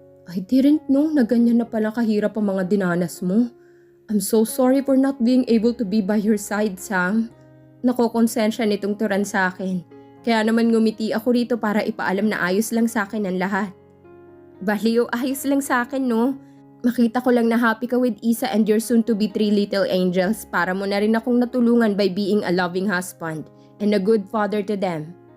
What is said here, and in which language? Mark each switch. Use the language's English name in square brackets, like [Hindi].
[English] I didn't know [Filipino] na ganyan na pala kahirap ang mga dinanas mo. [English] I'm so sorry for not being able to be by your side, Sam. [Filipino] Nakokonsensya nitong turan sa akin. Kaya naman ngumiti ako rito para ipaalam na ayos lang sa akin ang lahat. Baliw, ayos lang sa akin, no? Makita ko lang na happy ka [English] with Isa and your soon-to-be 3 little angels [Filipino] para mo na rin akong natulungan [English] by being a loving husband and a good father to them.